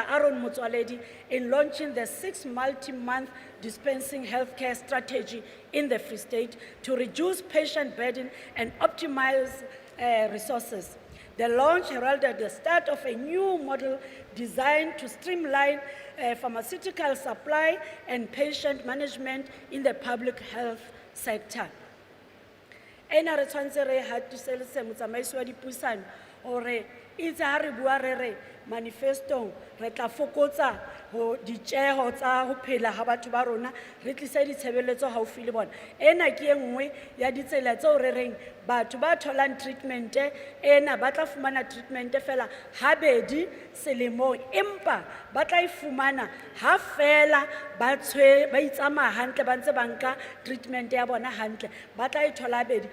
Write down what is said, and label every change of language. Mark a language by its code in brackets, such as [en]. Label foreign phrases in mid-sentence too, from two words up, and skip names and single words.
[en] Mxolisi, in launching the 6 multi-month dispensing healthcare strategy in the Free State to reduce patient burden and optimize resources. The launch heralded the start of a new model designed to streamline pharmaceutical supply and patient management in the public health sector. [st] Ena re tshwantse re hatiseletse motsamaisi wa dipuisano hore itse ha re bua re manifesto re tla fokotsa ho ditjeho tsa ho phela ha batho ba rona re tlisa ditshebeletso haufi le bona. Ena ke enngwe ya ditsela tseo re reng batho ba tholang treatment ena ba tla fumana treatment fela habedi selemong, empa ba tla ifumana ha fela ba itsamaya hantle ba ntse ba nka treatment ya bona hantle, ba tla ithola habedi.